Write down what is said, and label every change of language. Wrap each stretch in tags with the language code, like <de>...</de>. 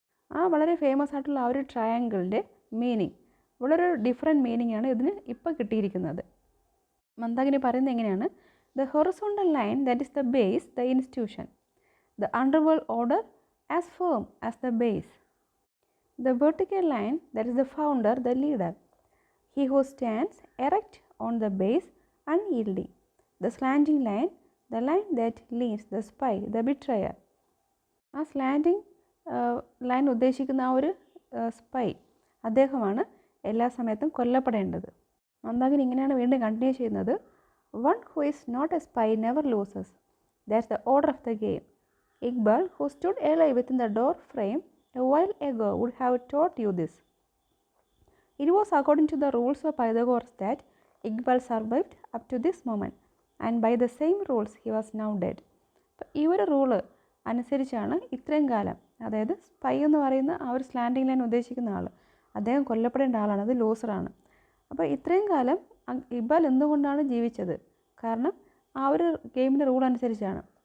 <ml>ആ വളരെ ഫേമസ് ആയിട്ടുള്ള ആ ഒരു ട്രയാങ്കിളിൻ്റെ മീനിങ് വളരെ ഡിഫറെൻറ്റ് മീനിങ് ആണ് ഇതിന് ഇപ്പോൾ കിട്ടിയിരിക്കുന്നത്. മന്ദാകിനി പറയുന്നത് എങ്ങനെയാണ്,</ml> <en>The horizontal line that is the base, the institution, the underworld order as firm as the base. The vertical line that is the founder, the leader, he who stands erect on the base, unyielding. The slanting line, the line that leads, the spy, the betrayer.</en> <ml>ആ slanting line ഉദ്ദേശിക്കുന്ന ആ ഒരു spy അദ്ദേഹമാണ് എല്ലാ സമയത്തും കൊല്ലപ്പെടേണ്ടത്. മന്ദാകിനി ഇങ്ങനെയാണ് വീണ്ടും continue ചെയ്യുന്നത്,</ml> <en>One who is not a spy never loses, that's the order of the game. Iqbal, who stood alive within the door frame a while ago, would have taught you this. It was according to the rules of Pythagoras that Iqbal survived up to this moment, and by the same rules he was now dead.</en> <ml>ഈ ഒരു rule അനുസരിച്ചാണ് ഇത്രയും കാലം, അതായത് spy എന്ന് പറയുന്ന ആ ഒരു സ്ലാൻഡിങ് ലൈൻ ഉദ്ദേശിക്കുന്ന ആൾ, അദ്ദേഹം കൊല്ലപ്പെടേണ്ട ആളാണ്, അത് ലൂസറാണ്. അപ്പോൾ ഇത്രയും കാലം ഇക്ബാൽ എന്തുകൊണ്ടാണ് ജീവിച്ചത്? കാരണം ആ ഒരു ഗെയിമിൻ്റെ റൂൾ അനുസരിച്ചാണ്.</ml>